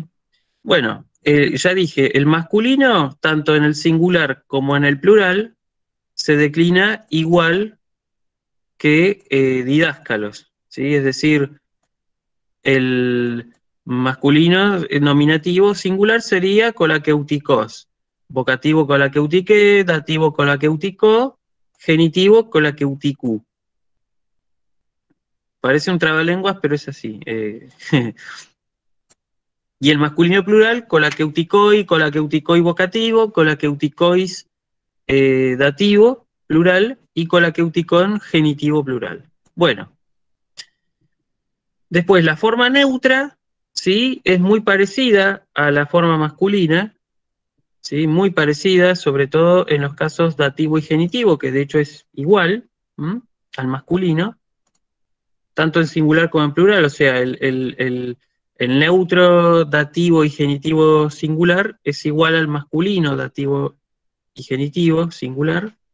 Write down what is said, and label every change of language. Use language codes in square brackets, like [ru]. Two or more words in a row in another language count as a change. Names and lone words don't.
[es] Bueno, ya dije, el masculino, tanto en el singular como en el plural, se declina igual que didáscalos, ¿sí? Es decir, el masculino nominativo singular sería colakeutikos, vocativo colakeutike, dativo colakeutiko, genitivo colakeutikú. Parece un trabalenguas, pero es así. Y el masculino plural, colakeutikoi, colakeutikoi vocativo, colakeutikois dativo plural y colakeutikon genitivo plural. Bueno, después la forma neutra, ¿sí? Es muy parecida a la forma masculina, ¿sí? Muy parecida, sobre todo en los casos dativo y genitivo, que de hecho es igual al masculino, tanto en singular como en plural, o sea, el neutro dativo y genitivo singular es igual al masculino dativo y genitivo singular,